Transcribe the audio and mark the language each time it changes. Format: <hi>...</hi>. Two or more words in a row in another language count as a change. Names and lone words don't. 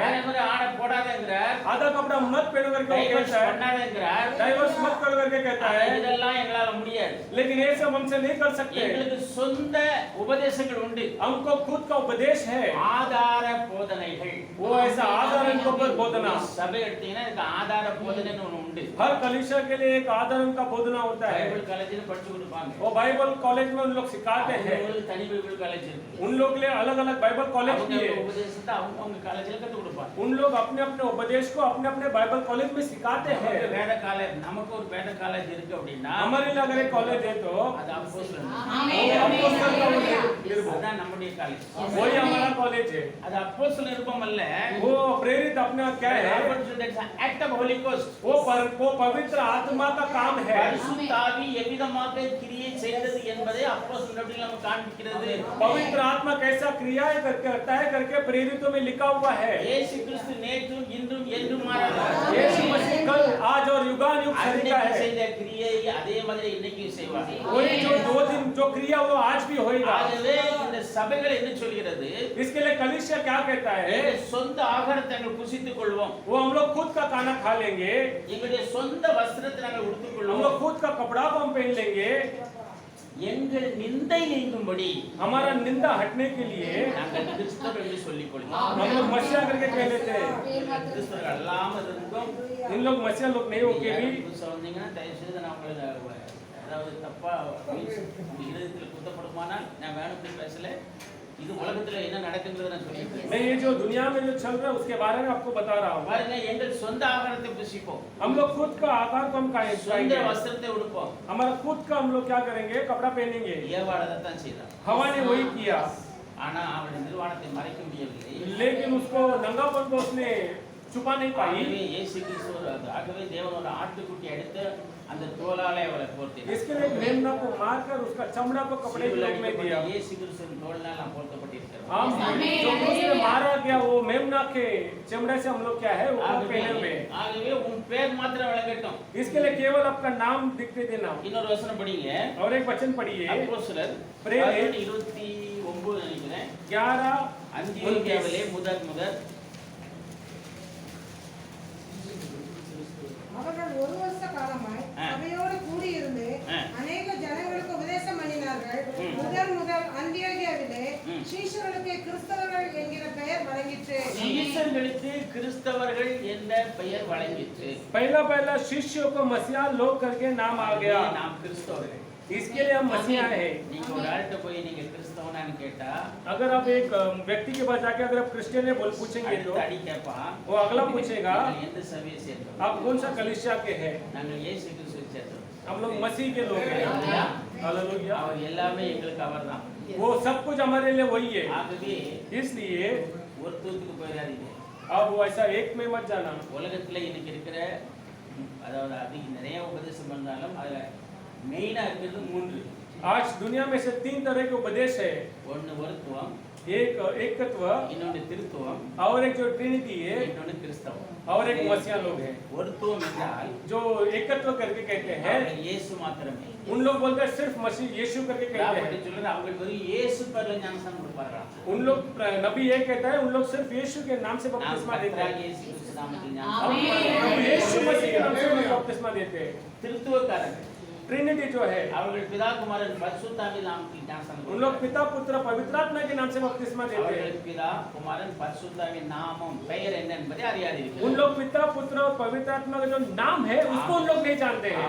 <ta>அதேமாதிரி ஆடை போடாத என்கிறார்.</ta> <hi>आधा कपड़ा मत पहनो करके वो</hi> <ta>டைவர்ஸ்</ta> <hi>कहता है,</hi> <ta>பண்ணாத என்கிறார்.</ta> <hi>डाइवर्स मत करो करके कहता है।</hi> <ta>இதெல்லாம் எங்களால முடியாது.</ta> <hi>लेकिन ये सब हमसे नहीं कर सकते।</hi> <ta>எங்களுக்கு சொந்த உபதேசங்கள் உண்டு.</ta> <hi>हमको खुद का उपदेश है,</hi> <ta>ஆதார போதனைகள்.</ta> <hi>वो ऐसा आधार इनको पर बोधना।</hi> <ta>சபை எடுத்தீங்கன்னா இதுக்கு ஆதார போதனைன்னு ஒண்ணு உண்டு.</ta> <hi>हर कलीसिया के लिए एक आधार का बोधना होता है।</hi> <ta>பைபிள் காலேஜ்ல படிச்சு கொடுப்பாங்க.</ta> <hi>वो बाइबल कॉलेज में उन लोग सिखाते हैं।</hi> <ta>அவங்களுக்கு தனி பைபிள் காலேஜ் இருக்கு.</ta> <hi>उन लोग के लिए अलग अलग बाइबल कॉलेज भी है।</hi> <ta>உபதேசத்தை அவங்க காலேஜ்ல கத்து கொடுப்பாங்க.</ta> <hi>उन लोग अपने अपने उपदेश को अपने अपने बाइबल कॉलेज में सिखाते हैं।</hi> <ta>வேத காலேஜ் நமக்கு ஒரு வேத காலேஜ் இருக்கு அப்படின்னா</ta> <hi>हमारे लिए अगर एक कॉलेज है तो</hi> <ta>அது அப்போஸ்தலர். அதான் நம்முடைய காலேஜ்.</ta> <hi>वही हमारा कॉलेज है।</hi> <ta>அது அப்போஸ்தலர் நிருபம் அல்ல.</ta> <hi>वो प्रेरित अपने आप क्या है,</hi> <en>Act of Holy Ghost.</en> <hi>वो पवित्र आत्मा का काम है।</hi> <ta>பரிசுத்த ஆவி எவ்விதமாக கிரியை செய்தது என்பதை அப்போஸ்தலர் நடவடிக்கையில் நமக்கு காண்பிக்கிறது.</ta> <hi>पवित्र आत्मा कैसा क्रिया करता है करके प्रेरितों में लिखा हुआ है।</hi> <ta>இயேசு கிறிஸ்து நேற்றும் இன்றும் என்றும் மாறாதவர்.</ta> <hi>यीशु मसीह कल आज और युगानुयुग सही का</hi> <ta>அன்னைக்கு</ta> <hi>है।</hi> <ta>செய்த கிரியை அதே மாதிரி இன்னைக்கும் செய்வார்.</ta> <hi>वही जो 2 दिन जो क्रिया वो आज भी होएगा।</hi> <ta>ஆகவே இந்த சபைகள் என்ன சொல்கிறது?</ta> <hi>इसके लिए कलीसिया क्या कहता है,</hi> <ta>எங்கள் சொந்த ஆகாரத்தை நாங்கள் புசித்துக் கொள்வோம்.</ta> <hi>वो हम लोग खुद का खाना खा लेंगे,</hi> <ta>எங்களுடைய சொந்த வஸ்திரத்தை நாங்கள் உடுத்திக்</ta> <hi>हम</hi> <ta>கொள்வோம்.</ta> <hi>लोग खुद का कपड़ा को हम पहन लेंगे,</hi> <ta>எங்கள் நிந்தை நீங்கும்படி</ta> <hi>हमारा निंदा हटने के लिए</hi> <ta>நாங்கள் கிறிஸ்தவர் என்று சொல்லிக் கொள்வோம்.</ta> <hi>हम लोग मसीहा करके कह लेते हैं।</hi> <ta>கிறிஸ்தவர்கள் அல்லாமல் இருந்தும்</ta> <hi>इन लोग मसीहा लोग नहीं होके भी</hi> <ta>புதுசா வந்தீங்கன்னா தயவு செய்து நான் உங்களுக்கு அதாவது தப்பா இருதயத்தில் குத்தப்படுமானால் நான் வேணும்னு பேசல. இது உலகத்துல என்ன நடக்குங்கிறத நான் சொல்லிட்டேன்.</ta> <hi>मैं ये जो दुनिया में जो चल रहा है उसके बारे में आपको बता रहा हूँ।</hi> <ta>பாருங்க, எங்கள் சொந்த ஆகாரத்தை புசிப்போம்.</ta> <hi>हम लोग खुद का आकार को हम</hi> <ta>சொந்த</ta> <hi>खाएंगे,</hi> <ta>வஸ்திரத்தை உடுப்போம்.</ta> <hi>हमारा खुद का हम लोग क्या करेंगे, कपड़ा पहनेंगे।</hi> <ta>ஏவாள் அதைத்தான் செய்தார்.</ta> <hi>हवा ने वही किया,</hi> <ta>ஆனா அவருடைய நிர்வாணத்தை மறைக்க முடியவில்லை.</ta> <hi>लेकिन उसको नंगापन को उसने छुपा नहीं पाई।</hi> <ta>ஆகவே இயேசு கிறிஸ்து ஆகவே தேவன் ஒரு ஆட்டுக்குட்டி எடுத்து அந்த தோலாலே அவளை போர்த்தினார்.</ta> <hi>इसके लिए मेमना को मारकर उसका चमड़ा को कपड़े के रूप में दिया।</hi> <ta>இயேசு கிறிஸ்துவின் தோளால் நாம் போர்த்தப்பட்டிருக்கிறோம்.</ta> <hi>हम जो उसने मारा गया वो मेमना के चमड़े से हम लोग क्या है वो पहने हुए।</hi> <ta>ஆகவே உன் பேர் மாத்திரம் விளங்கட்டும்.</ta> <hi>इसके लिए केवल आपका नाम दिखते देना।</hi> <ta>இன்னொரு வசனம் படிங்க.</ta> <hi>और एक वचन पढ़िए,</hi> <ta>அப்போஸ்தலர்</ta> <hi>प्रेरित</hi> <ta>29 நினைக்கிறேன். 11 அந்தியோகியாவிலே முதல் அவர்கள் ஒரு வருஷ காலமாய் சபையோடு கூடியிருந்து அநேக ஜனங்களுக்கு உபதேசம் பண்ணினார்கள். முதல் அந்தியோகியாவிலே சீஷர்களுக்கு கிறிஸ்தவர்கள் என்கிற பெயர் வழங்கிற்று. சீஷர்களுக்கு கிறிஸ்தவர்கள் என்ற பெயர் வழங்கிற்று.</ta> <hi>पहला शिष्यों को मसीहा लोग करके नाम आ गया।</hi> <ta>நாம் கிறிஸ்தவர்கள்.</ta> <hi>इसके लिए हम मसीहा है।</hi> <ta>நீங்க ஒரு ஆள்கிட்ட போய் நீங்க கிறிஸ்தவனான்னு கேட்டா</ta> <hi>अगर आप एक व्यक्ति के पास जाके अगर आप क्रिश्चियन है बोल पूछेंगे तो</hi> <ta>அடுத்த அடி கேட்பான்.</ta> <hi>वो अगला पूछेगा</hi> <ta>நீங்கள் எந்த சபையை சேர்ந்தவர்?</ta> <hi>आप कौन सा कलीसिया के हैं।</hi> <ta>நாங்கள் இயேசு கிறிஸ்துவை சேர்ந்தவர்.</ta> <hi>हम लोग मसीह के लोग हैं। हालेलुया।</hi> <ta>அவர் எல்லாமே எங்களுக்கு அவர்தான்.</ta> <hi>वो सब कुछ हमारे लिए वही है।</hi> <ta>ஆகவே</ta> <hi>इसलिए</hi> <ta>ஒரு தூத்துக்கு போயிடாதீங்க.</ta> <hi>अब वो ऐसा एक में मत जाना।</hi> <ta>உலகத்துல இன்னைக்கு இருக்கிற அதாவது அதிக நிறைய உபதேசம் பண்ணாலும் அதுல மெயினா இருக்கிறது 3.</ta> <hi>आज दुनिया में से 3 तरह के उपदेश है।</hi> <ta>ஒன்னு ஒருத்துவம்,</ta> <hi>एक एकत्व,</hi> <ta>இன்னொன்னு திருத்துவம்,</ta> <hi>और एक जो ट्रिनिटी है,</hi> <ta>இன்னொன்னு கிறிஸ்தவம்.</ta> <hi>और एक मसीहा लोग हैं।</hi> <ta>ஒருத்துவம் என்றால்</ta> <hi>जो एकत्व करके कहते हैं</hi> <ta>அவர்கள் இயேசு மாத்திரமே.</ta> <hi>उन लोग बोलते हैं सिर्फ मसीह यीशु करके कहते</hi> <ta>ராபர்ட்</ta> <hi>हैं।</hi> <ta>சொல்றாரு அவங்களுக்கு வெறும் இயேசு பேர்ல ஞானஸ்நானம் கொடுப்பார்களாம்.</ta> <hi>उन लोग नबी ये कहता है उन लोग सिर्फ यीशु के नाम से</hi> <ta>நாம்</ta> <hi>बपतिस्मा देते</hi> <ta>கர்த்தராகிய</ta> <hi>हैं।</hi> <ta>இயேசு கிறிஸ்து நாமத்தில்</ta> <hi>हम</hi> <ta>ஞானஸ்நானம்.</ta> <hi>प्रभु यीशु मसीह के नाम से बपतिस्मा देते हैं।</hi> <ta>திருத்துவக்காரர்கள்</ta> <hi>ट्रिनिटी जो है</hi> <ta>அவர்கள் பிதா குமாரன் பரிசுத்தாவி நாமத்தில் ஞானஸ்நானம்</ta> <hi>उन लोग</hi> <ta>கொடுப்பார்கள்.</ta> <hi>पिता पुत्र पवित्र आत्मा के नाम से बपतिस्मा देते हैं।</hi> <ta>அவர்கள் பிதா குமாரன் பரிசுத்தாவின் நாமம் பெயர் என்ன என்பதை</ta> <hi>उन</hi> <ta>அறியாதிருக்கிறார்கள்.</ta> <hi>लोग पिता पुत्र और पवित्र आत्मा का जो नाम है उसको उन लोग नहीं जानते हैं।</hi>